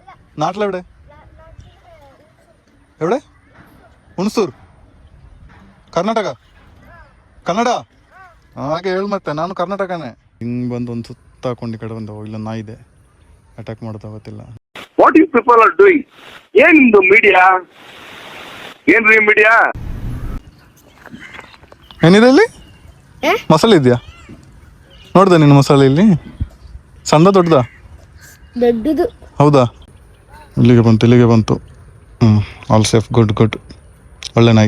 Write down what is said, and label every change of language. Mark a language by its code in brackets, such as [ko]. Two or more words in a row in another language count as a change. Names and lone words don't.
[ml] നാട്ടിലെവിടെ എവിടെ [kn] ಹುಣಸೂರು ಕರ್ನಾಟಕ ಕನ್ನಡ ಹಾಗೆ ಹೇಳು ಮತ್ತೆ ನಾನು ಕರ್ನಾಟಕನೇ ಹಿಂಗೆ ಬಂದು ಒಂದು ಸುತ್ತ ಹಾಕೊಂಡು ಈ ಕಡೆ ಬಂದು ಇಲ್ಲ ನಾಯಿ ಇದೆ ಅಟ್ಯಾಕ್ ಮಾಡ್ತಾ ಗೊತ್ತಿಲ್ಲ [en] What you people are doing [kn] ಏನ್ ನಿಮ್ದು ಮೀಡಿಯಾ ಏನ್ರಿ ಮೀಡಿಯಾ ಏನಿದೆ ಇಲ್ಲಿ ಮಸಾಲೆ ಇದೆಯಾ ನೋಡ್ದೆ ನೀನು ಮಸಾಲೆ ಇಲ್ಲಿ ಸಣ್ಣ ದೊಡ್ಡದ ದೊಡ್ಡದು ಹೌದಾ ಇಲ್ಲಿಗೆ ಬಂತು [en] all safe good [kn] ಒಳ್ಳೆ ನಾಯಿ